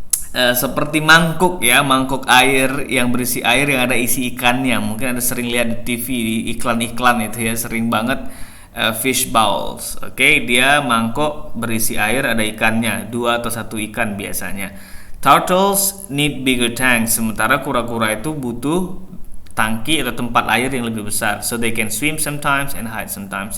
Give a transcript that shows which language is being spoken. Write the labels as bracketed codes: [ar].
[id] Seperti mangkuk ya, mangkuk air yang berisi air yang ada isi ikannya. Mungkin Anda sering lihat di TV, di iklan-iklan itu ya, sering banget fish bowls. Dia mangkok berisi air, ada ikannya, 2 atau 1 ikan biasanya. [en] Turtles need bigger tanks. [id] Sementara kura-kura itu butuh tangki atau tempat air yang lebih besar. [en] So they can swim sometimes and hide sometimes.